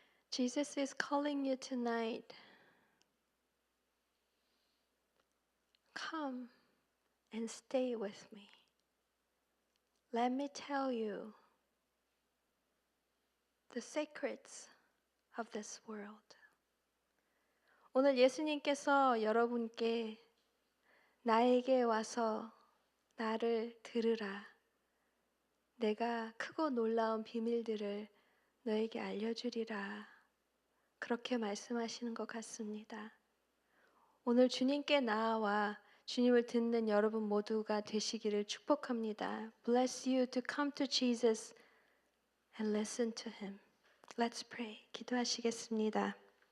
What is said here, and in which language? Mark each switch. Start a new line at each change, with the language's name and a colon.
English: Jesus is calling you tonight. Come and stay with me. Let me tell you the secrets of this world.
Korean: 오늘 예수님께서 여러분께 나에게 와서 나를 들으라. 내가 크고 놀라운 비밀들을 너에게 알려주리라. 그렇게 말씀하시는 것 같습니다. 오늘 주님께 나아와 주님을 듣는 여러분 모두가 되시기를 축복합니다.
English: Bless you to come to Jesus and listen to Him. Let's pray.
Korean: 기도하시겠습니다.